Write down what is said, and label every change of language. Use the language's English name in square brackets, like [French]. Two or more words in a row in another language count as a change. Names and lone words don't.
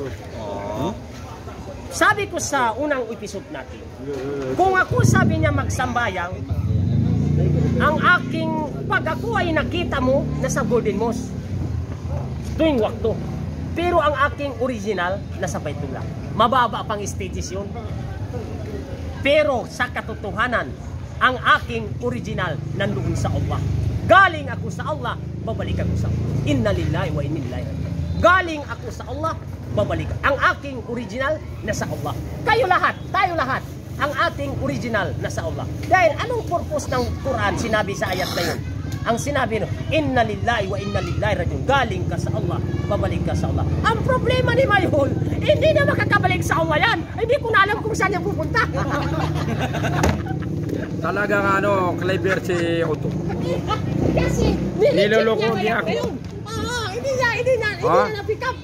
[Filipino] Sabi ko sa unang episode natin, kung ako sabi niya magsambayang, ang aking pag ako ay nakita mo nasa Golden Mosque tuwing wakto. Pero ang aking original nasa Baitullah. Mababa pang stages yun. Pero sa katotohanan, ang aking original nandoon sa Allah. Galing ako sa Allah, babalik ako sa Allah. [Arabic] إنا لله وإنا إليه راجعون. [Filipino] Galing ako sa Allah, babalik. Ang aking original nasa Allah. Kayo lahat, tayo lahat, ang ating original nasa Allah. Dahil anong purpose ng Quran sinabi sa ayat na yun? Ang sinabi no, [Arabic] إنا لله وإنا إليه راجعون. [Filipino] Galing ka sa Allah, babalik ka sa Allah. Ang problema ni Mayon, hindi na makakabalik sa Allah yan. Hindi ko na alam kung saan niya pupunta. Talagang clever si Otto. Kasi Niloloko niya ako. Hindi na na-pick up.